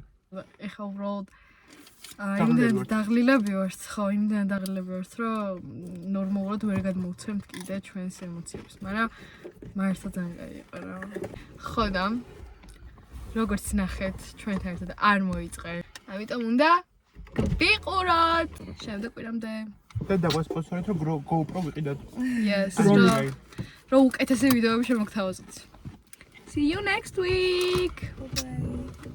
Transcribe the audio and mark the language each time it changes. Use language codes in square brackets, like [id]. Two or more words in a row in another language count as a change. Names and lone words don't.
[ka] ეხა უბრალოდ იმდენ დაღლილები ვართ, ხო, იმდენ დაღლილები ვართ, რომ ნორმალურად ვერ გადმოვცემთ კიდე ჩვენს ემოციებს, მაგრამ მართლა ძალიან კაი იყო რა. ხო და როგორც ნახეთ, ჩვენთან ერთად არ მოიწყე ამიტომ უნდა გვიყუროთ. შემდეგ კვირამდე. და დაგვასპონსორეთ რომ GoPro ვიყიდათ. [en] Yes. Anyway. [ka] რო უკეთესი ვიდეოები შემოგთავაზოთ. [en] See you next week. Bye.